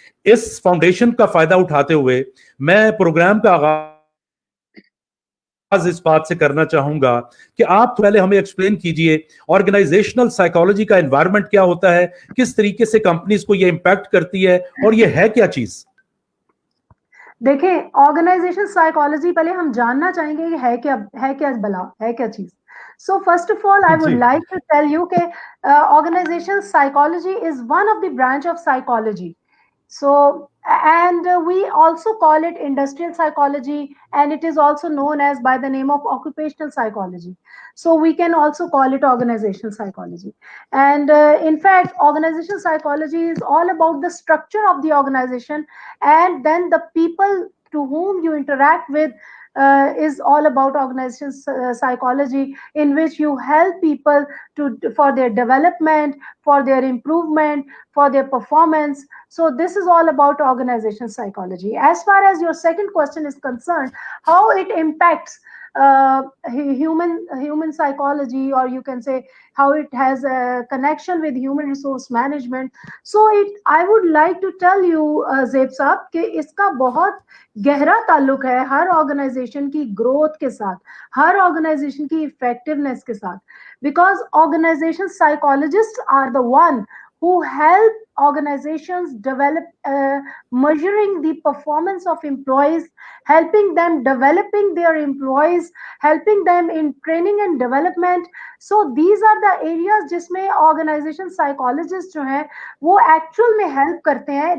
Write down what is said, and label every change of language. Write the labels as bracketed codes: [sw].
[ur] اس foundation کا فائدہ اٹھاتے ہوئے میں پروگرام کا آغاز اس بات سے کرنا چاہوں گا کہ آپ پہلے ہمیں ایکسپلین کیجئے آرگنائزیشنل سائیکالوجی کا انوائرمنٹ کیا ہوتا ہے, کس طریقے سے کمپنیز کو یہ امپیکٹ کرتی ہے, اور یہ ہے کیا چیز؟ دیکھیں, آرگنائزیشن سائیکالوجی پہلے ہم جاننا چاہیں گے کہ ہے کیا بلا, ہے کیا چیز. [en] So first of all, I would like to tell you [ur] کہ [en] organizational psychology is one of the branch of psychology. So, and we also call it industrial psychology, and it is also known as by the name of occupational psychology. So we can also call it organizational psychology. And in fact, organizational psychology is all about the structure of the organization, and then the people to whom you interact with is all about organizational psychology, in which you help people for their development, for their improvement, for their performance. So this is all about organizational psychology. As far as your second question is concerned, how it impacts human psychology, or you can say how it has a connection with human resource management. So I would like to tell you, [ur] Zaib Saab, کہ اس کا بہت گہرا تعلق ہے ہر organization کی growth کے ساتھ, ہر organization کی افیکٹونیس کے ساتھ. [en] Because organization psychologists are the one who help organizations develop, measuring the performance of employees, helping them developing their employees, helping them in training and development. So these are the areas [ur] جس میں [en] organization psychologists [ur] جو ہیں وہ [en] actual [ur] میں [en] help [ur] کرتے ہیں.